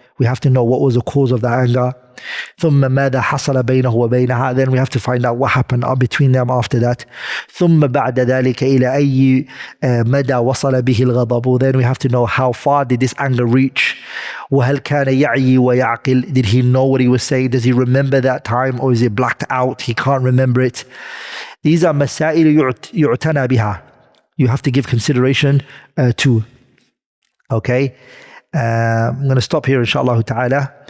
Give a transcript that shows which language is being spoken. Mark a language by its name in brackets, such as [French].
[English] We have to know what was the cause of the anger. [Arabic] ثم ماذا حصل بينه وبينها. [English] Then we have to find out what happened between them after that. [Arabic] ثم بعد ذلك إلى أي مدى وصل به الغضب. [English] Then we have to know how far did this anger reach. [Arabic] وهل كان يعي ويعقل. [English] Did he know what he was saying? Does he remember that time, or is it blacked out? He can't remember it. These are [Arabic] مسائل يعتنى بها. [English] You have to give consideration to. Okay, I'm going to stop here, inshallah ta'ala.